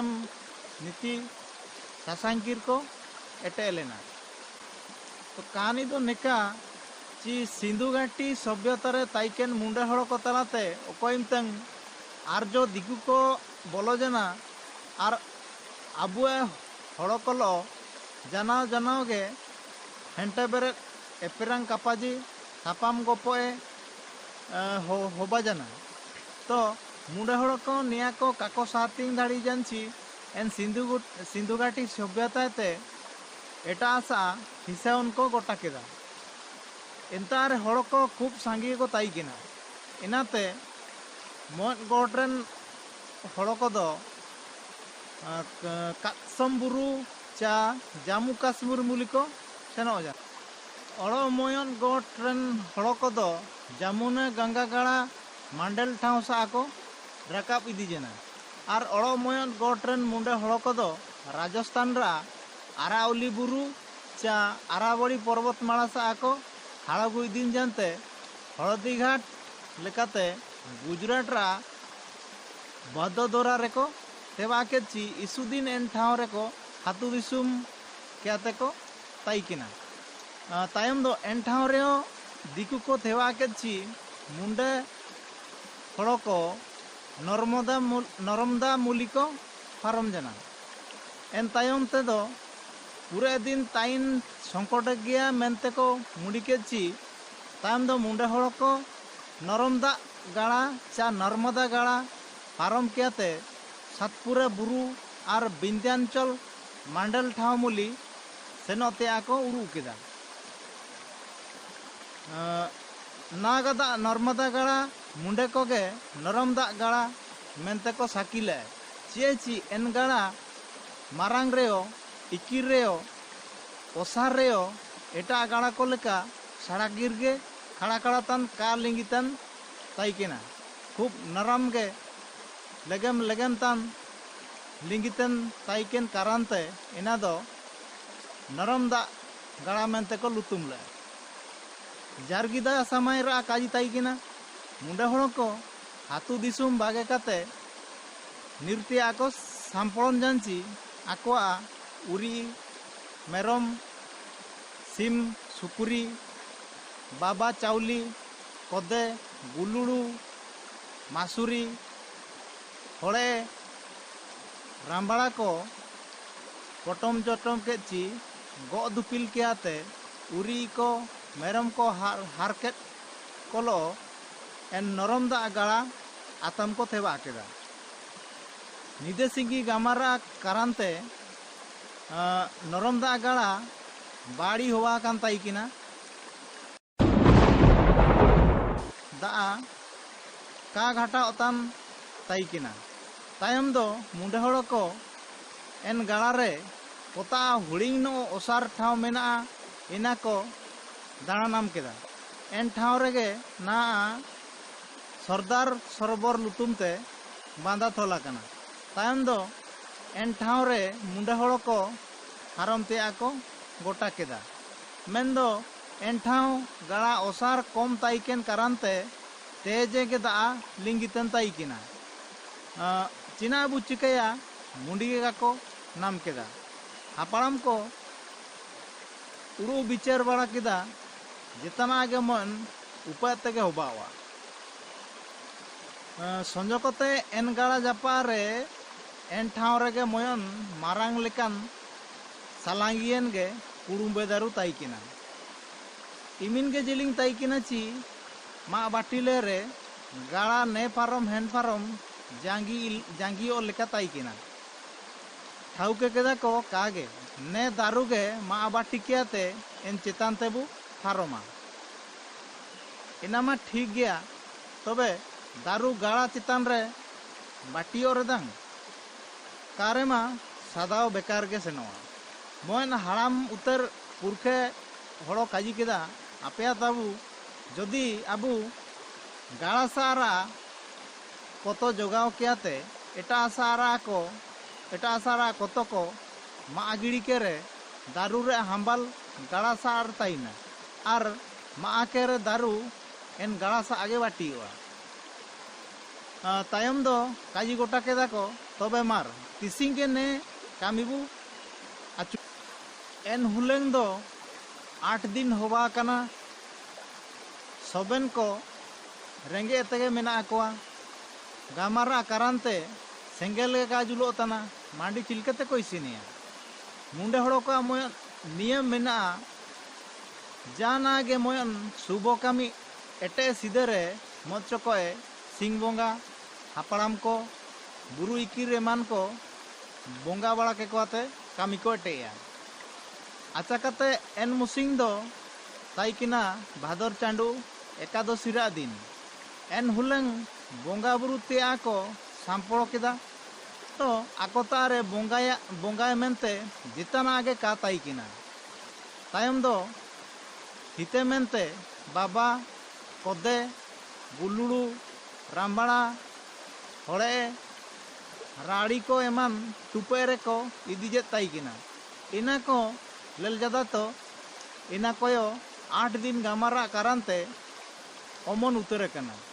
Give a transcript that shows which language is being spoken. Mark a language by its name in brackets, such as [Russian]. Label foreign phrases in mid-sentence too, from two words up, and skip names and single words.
[Mundari] नीति सासांकिर को एटे लेना तो कहानी दो निका ची सिंधु घाटी सभ्यता रे ताइकेन मुंडे हड़ को तलाते ओकोइम तंग आर्जो दिगु को बोलो जना आर अबुए हड़ कलो जानाव जानाव गे हेंटे बेरे एपेरांग कापाजी थापाम गोपोए होबा जना तो मुंडे हड़ को निया को काको सातिंग दाड़ी जानची एन सिंधु घाटी सभ्यता ते एटा आसा हिस्सा उनको गोटा केदा इंतार हड़ को खूब सांगे को ताई किना इनाते मन गोट्रेन हड़ को दो कासम बुरु चा जामु काश्मीर मुली को सेनो जा अड़ो मोयन गोट्रेन हड़ को दो जामुने गंगा गाड़ा मांडल ठाव सा को रकाब इदी जना और अड़ो मोयन गोट्रेन मुंडे हड़ को दो राजस्थान रा आरावली बुरु चा आरावली पर्वतमाला सा को हाड़गु दिन जानते हलदी घाट लेकाते गुजरात रा बदोदरा रेको तेवा के ची इसुदीन एन ठाव रेको हातु दिसुम क्याते को ताइकिना तायम दो एन ठाव रेओ दिकु को तेवा के ची मुंडे हड़ को नर्मदा मुली को पारम जना एन तायम ते दो [Hindi] पूरे दिन [Mundari] ताइन संकट गया मेनते को मुड़ी के ची तायम दो मुंडे हड़ को नरमदा गाड़ा चा नर्मदा गाड़ा पारम कियाते सातपुरे बुरु और बिंध्याचल मांडल ठाव मुली सेनोते आको उड़ू केदा नागदा नर्मदा गाड़ा मुंडे को गे नरमदा गाड़ा मेनते को साकिले ची एन गाड़ा मारांग रेओ इकिर रेओ ओसार रेओ एटा गाड़ा को लेका सड़क गिर गे खड़ा खड़ा तन का लिंगितन ताइकेना खूब नरम गे लेगम लेगम तन लिंगितन ताइकेन कारांते इना दो नरम दा गाड़ा मेनते को लुतुम ले जारगिदा समय रा काजी ताइकेना मुंडे हड़ को हातु दिसुम बागे काते निर्ति आको साम्पड़न जानची आकोआ उरी मेरम सिम सुकुरी बाबा चाउली कदे गुलुड़ू मासुरी हड़े रामबाड़ा को पटम चटम के ची गो दुपिल के आते उरी को मेरम को हारकेट कोलो एन नरम दा गाड़ा आतम को थेवा केदा निदे सिंगी गामारा कारांते नरम दा गाड़ा बाड़ी हुआ कान ताइकिना दा का घाटा ओतान ताइकिना तायम दो मुंडे हड़ को एन गाड़ा रे पोता हुड़िंग नो ओसार ठाव मेना इना को दाणा नाम केदा एन ठाव रेगे ना सरदार सरोवर लुतुमते बांधा थोला कना तायम दो एन ठाव रे मुंडे हड़ को हारम ते आको गोटा केदा मेन दो एन ठाव गाड़ा ओसार कम ताइकेन कारांते तेजे के दा लिंगितन ताइकिना चिना बु चिकया मुंडी को नाम केदा हापड़म को उड़ू बिचार बड़ा केदा [Hindi] जितना आगे [Mundari] मन उपाय तेगे होबावा संजोकते एन गाड़ा जापा रे एन ठाव रेगे मोयन मारांग लेकान सालांगियन गे कुड़ुम्बे दारू ताइकिना इमिन के जिलिंग ताइकिना ची मा बाटिले रे गाड़ा ने पारम हेन पारम जांगी ओ लेका ताई किना ठाउके केदा को कागे ने दारुगे मा आबा टिकियाते एन चेतान तेबु पारोमा इनामा ठीक गया तबे दारू गाड़ा चितान रे बाटियो रेदां कारेमा सादाव बेकार गे सेनोआ मोन हाड़ाम उतर पुरखे हड़ो काजी केदा आपेया ताबु जदि आबु गाड़ा सारा कत जोगाव कियाते एटा सारा कत को मा गिड़ी केरे दारू रे हाम्बाल गाड़ा सार ताइना आर मा केरे दारू एन गाड़ा सा आगे बाटियोआ तायम दो काजी गोटा केदा को तबे मार तिसिंग के ने कामीबू आचु एन हुलेंग दो 8 दिन होबा कना सबेन को रेंगे तेगे मेना कोआ गामारा करानते सेंगेल का जुलो तना मांडी चिलकते को इसिनिया मुंडे हड़ो को मोय नियम मेना जाना गे मोयन सुबो कामी एटे सिदरे मच कोए सिंग बोंगा हापड़ाम को बुरु इकिर एमान को बोंगा बड़ा के कोते कामी को एटेया आचाकते एन मुसिंग दो ताइकिना भादर चांडू एकादशीरा दिन एन हुलेंग बोंगा बुरु तेया को सांपड़ो केदा तो आकोतारे बोंगाय मेनते [Hindi] जितना आगे [Mundari] का ताइकिना तायम दो हिते मेनते बाबा कोदे गुलुड़ू रामबाड़ा हड़े राड़ी को एमान टुपेरे को इदीजे ताइकिना इना को लेल जादा तो इना कोयो 8 दिन गामारा कारानते ओमन उतरे कना